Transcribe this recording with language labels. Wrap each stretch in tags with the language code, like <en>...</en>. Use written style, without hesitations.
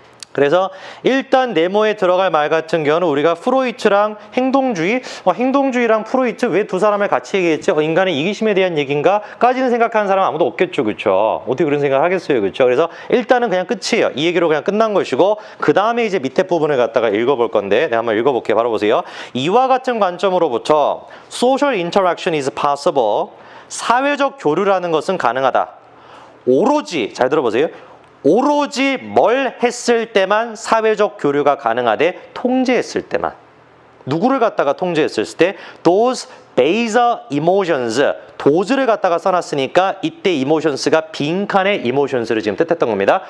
<ko>그래서 일단 네모에 들어갈 말 같은 경우는 우리가 프로이트랑 행동주의, 행동주의랑 프로이트 왜 두 사람을 같이 얘기했지? 인간의 이기심에 대한 얘기인가? 까지는 생각하는 사람 아무도 없겠죠, 그렇죠? 어떻게 그런 생각을 하겠어요, 그렇죠? 그래서 일단은 그냥 끝이에요. 이 얘기로 그냥 끝난 것이고 그 다음에 이제 밑에 부분을 갖다가 읽어볼 건데 내가 한번 읽어볼게요. 바로 보세요. 이와 같은 관점으로부터</ko> <en>social interaction is possible.</en> <ko>사회적 교류라는 것은 가능하다. 오로지 잘 들어보세요. 오로지 뭘 했을 때만 사회적 교류가 가능하되 통제했을 때만. 누구를 갖다가 통제했을 때</ko> <en>those baser emotions,</en> <ko>does를 갖다가 써놨으니까 이때 emotions가 빈칸의 emotions를 지금 뜻했던 겁니다.</ko>